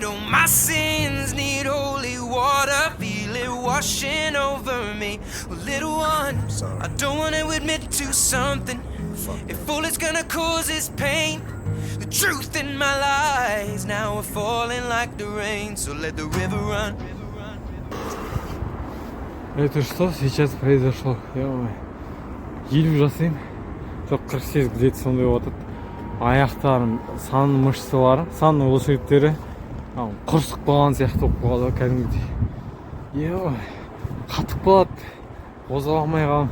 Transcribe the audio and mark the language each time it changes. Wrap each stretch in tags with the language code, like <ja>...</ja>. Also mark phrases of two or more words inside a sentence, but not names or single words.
<en>Oh, my sins need holy water. Feel it washing over me. Well, little one, I don't wanna admit to something. If all it's gonna cause is pain, the truth in my lies now are falling like the rain, so let the river run.</en> <ru>Это что сейчас произошло?</ru> <kk>Елу жасаймын, жоқ 48 где-то сондай отыр. Аяқтарым, сан мышцалары, сан бұлшықтары құрсық болған сияқты болып қалды кәдімгідей. Қатып қалады, қозғала алмай қалдым.</kk>